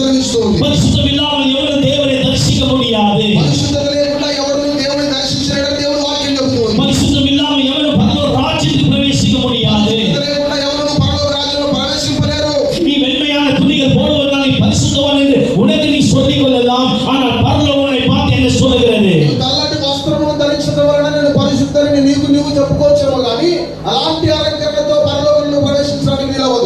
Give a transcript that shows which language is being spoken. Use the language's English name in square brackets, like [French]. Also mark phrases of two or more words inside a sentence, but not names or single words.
[Telugu] నడుస్తూ ఉంది. [Tamil] பரிசுத்தம் இல்லாமல் எவரும் தேவனை தரிசிக்க முடியாது. [Telugu] పరిశుద్ధత లేకుండా ఎవరు దేవుని దర్శించలేరని దేవుని వాక్యం చెబుతుంది. [Tamil] பரிசுத்தம் இல்லாமல் எவரும் பரலோக ராஜ்யத்துக்கு பிரவேசிக்க முடியாது. [Telugu] పరిశుద్ధత లేకుండా ఎవరు పరలోక రాజ్యంలో ప్రవేశింపలేరు. [Tamil] நீ வெண்மையான துணிகள் போடுவதால் நீ பரிசுத்தவான் என்று உனக்கு நீ சொல்லிக் கொள்ளலாம். ஆனால் பரலோகனை பார்த்து என்ன சொல்லுகிறது? [Telugu] తెల్లటి వస్త్రమును ధరించడం వలన నేను పరిశుద్ధుడని నీవు చెప్పుకోవచ్చేమో కానీ అలాంటి అలంకరణతో పరలోకంలో ప్రవేశించడానికి వీలవదు.